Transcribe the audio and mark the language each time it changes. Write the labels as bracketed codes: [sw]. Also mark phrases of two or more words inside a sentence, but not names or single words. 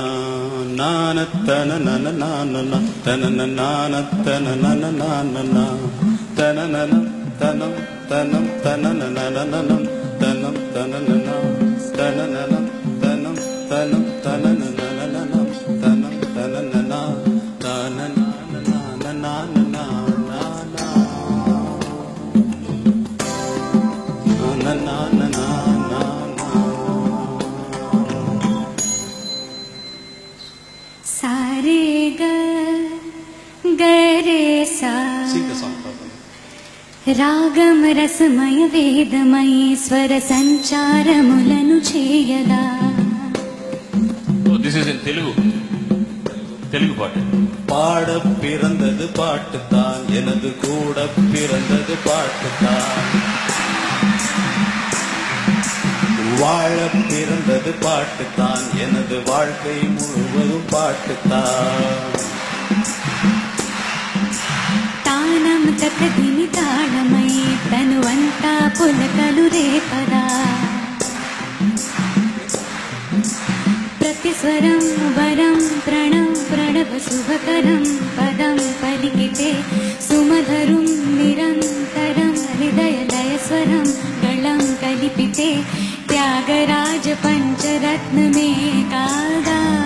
[te] நானத்தனனனநானனா தனனநானத்தனனனநானனா தனனனம் தனம் தனம் தனனனனனனம் தனம் தனனனா தனனனம் தனம் தனம் தனனனனனம் தனம் தனனனா தானநானநானநானனா सारे गरे सा రాగం రసమయ వేదమయ స్వర సంచారములను చేయదా. [en] This is in Telugu பாட்டு. [ta] பாட பிறந்தது பாட்டுத்தான், எனது கூட பிறந்தது பாட்டுத்தான். வாழ பிறந்தது பாட்டுத்தான், எனது வாழ்க்கை முழுவதும் பாட்டுத்தான். [te] తానం తకదిని తాళమై తనువంతా పులకలు రేపదా. ప్రతిస్వరం వరం ప్రణం ప్రణవ శుభకరం పదం పలికితే సుమధరుం నిరంతరం హృదయ లయ స్వరం గళం కలిపితే త్యాగరాజ పంచరత్నమే కాదా.